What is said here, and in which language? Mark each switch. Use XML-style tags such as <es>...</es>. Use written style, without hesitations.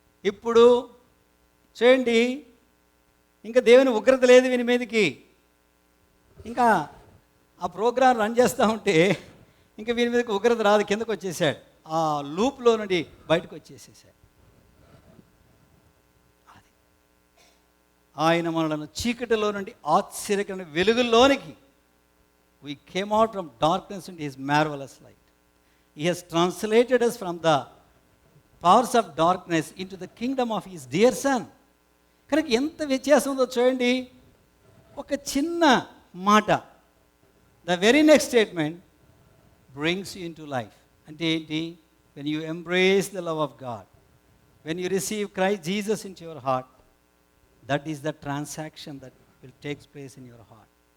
<te>ఇప్పుడు చూడండి, ఇంకా దేవుని ఉగ్రత లేదు వీని మీదకి. ఇంకా ఆ ప్రోగ్రాం రన్ చేస్తూ ఉంటే ఇంకా వీని మీదకి ఉగ్రత రాదు, కిందకు వచ్చేసాడు. ఆ లూప్లో నుండి బయటకు వచ్చేసేసాడు. అది ఆయన మనలను చీకటిలో నుండి ఆశ్చర్యకరమైన వెలుగుల్లోనికి,</te> <en>we came out from darkness into his marvelous light. He has translated us from the powers of darkness into the kingdom of his dear son.</en> <te>కనుక ఎంత వ్యత్యాసం ఉందో చూడండి. ఒక చిన్న మాట,</te> <en>The very next statement brings you in to life.</en> <te>అంటే ఏంటి?</te> <en>When you embrace the love of God, when you receive Christ Jesus in to your heart, that is the transaction that will takes place in your heart.</en>